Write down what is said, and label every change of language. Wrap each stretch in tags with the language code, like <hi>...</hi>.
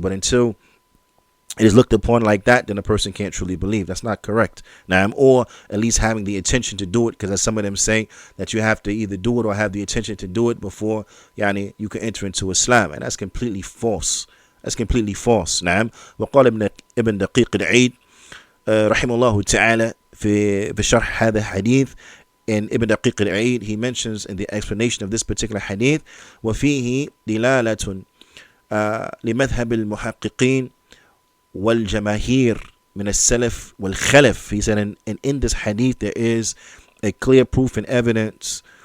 <en>But until it is looked upon like that, then a person can't truly believe. That's not correct. Now, or at least having the intention to do it, because as some of them say that you have to either do it or have the intention to do it before you can enter into Islam, and that's completely false. That's completely false.</en> <ar>نعم. وقال ابن دقيق العيد رحمه الله تعالى في شرح هذا الحديث.</ar> <en>And Ibn Daqiq al-Aid, he mentions in the explanation of this particular hadith,</en> <ar>وفيه دلالة لمذهب المحققين والجماهير من السلف والخلف.</ar> <en>He said, and in this hadith there is a clear proof and evidence</en>